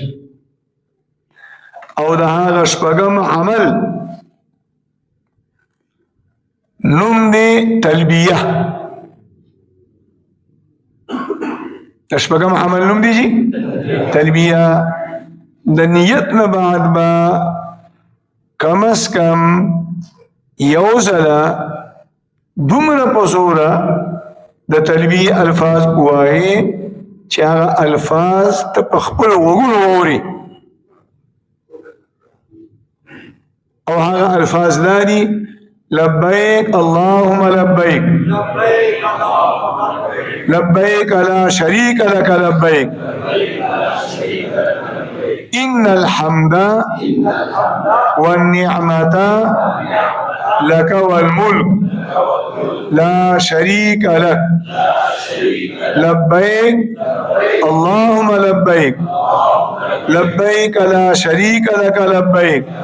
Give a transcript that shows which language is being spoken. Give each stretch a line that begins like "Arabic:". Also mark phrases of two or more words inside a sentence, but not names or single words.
Pashto: او د هغه شپږم عمل نوم دی تلبیه. د شپږم عمل نوم دی تلبیه. د نیت نه بعد به کم از کم یو ځله دومره په زوره د تلبیه الفاظ ووایې چې هغه الفاظ ته په خپلو غوږونو واورې. او هغه الفاظ دا دي:
Arabic: لبیک اللهم لبیک، لبیک لا شریک لک لبیک، ان الحمد والنعمة لك والملك لا شريك لك لبيك اللهم لبيك، لبيك لا شريك لك لبيك،